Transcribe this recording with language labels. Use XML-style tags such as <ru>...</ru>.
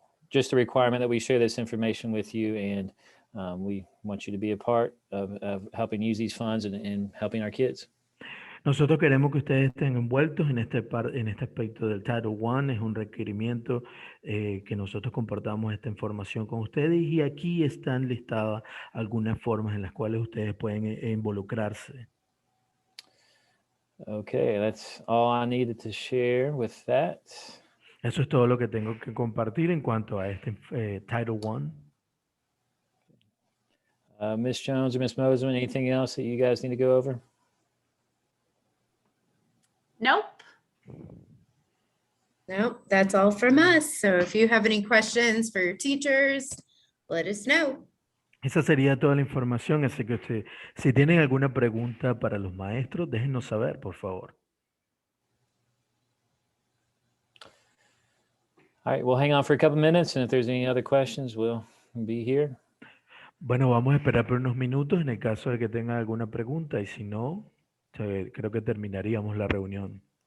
<en>Just a requirement that we share this information with you, and we want you to be a part of helping use these funds and helping our kids.</en> <es>Nosotros queremos que ustedes estén envueltos en este aspecto del Title I. Es un requerimiento que nosotros compartamos esta información con ustedes y aquí están listadas algunas formas en las cuales ustedes pueden involucrarse.</es> <en>Okay, that's all I needed to share with that.</en> <es>Eso es todo lo que tengo que compartir en cuanto a este Title I.</es> <en>Ms. Jones or Ms. Mosman, anything else that you guys need to go over? Nope. No, that's all from us. So if you have any questions for your teachers, let us know.</en> <es>Esa sería toda la información, así que si tienen alguna pregunta para los maestros, déjennos saber, por favor.</es> <en>All right, we'll hang on for a couple minutes, and if there's any other questions, we'll be here.</en> <es>Bueno, vamos a esperar por unos minutos en el caso de que tengan alguna pregunta y si no, creo que terminaríamos la reunión.</es>